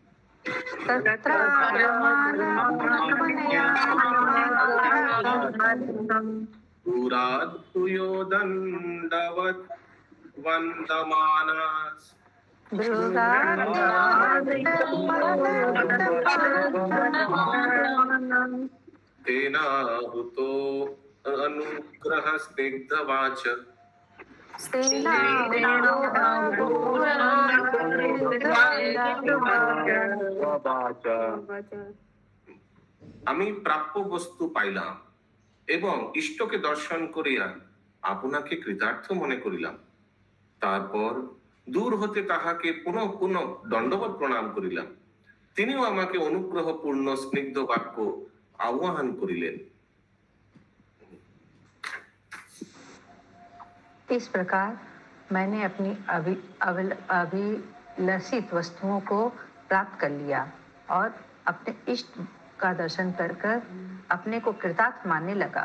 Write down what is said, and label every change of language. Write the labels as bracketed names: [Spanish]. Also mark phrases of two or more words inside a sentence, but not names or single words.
[Sanskrit] दूरात् भूयो दण्डवत् वन्दमानास् तेनाहुतो अनुग्रह स्निग्धवाच [Bangla] আমি প্রাপ্য বস্তু পাইলাম এবং ইষ্টকে দর্শন করিয়া আপনাকে কৃতার্থ মনে করিলাম। তারপর দূর হতে তাহাকে পুনঃ পুনঃ দণ্ডবৎ প্রণাম করিলাম। তিনিও আমাকে অনুগ্রহপূর্ণ স্নিগ্ধ বাক্য আহ্বান করিলেন। [Hindi] इस प्रकार मैंने अपनी अभिलषित वस्तुओं को प्राप्त कर लिया और अपने इष्ट का दर्शन कर अपने को कृतार्थ मानने लगा।